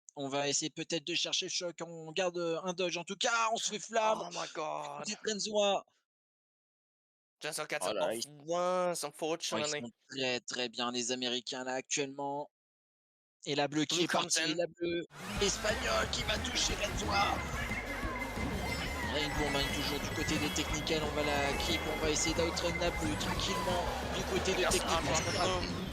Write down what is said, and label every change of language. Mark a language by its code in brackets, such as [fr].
[fr] On va essayer peut-être de chercher le choc. On garde un dodge. En tout cas, on se fait flamme. [en] Oh my god. Genswa gets off once, unfortunately. [fr] Ils sont très très bien les Américains là actuellement. Et la bleue qui est partie. La bleue espagnole qui va toucher Genswa. Rainbow mine toujours du côté des technicals. On va la keep. On va essayer d'outrun la bleue tranquillement du côté des technicals.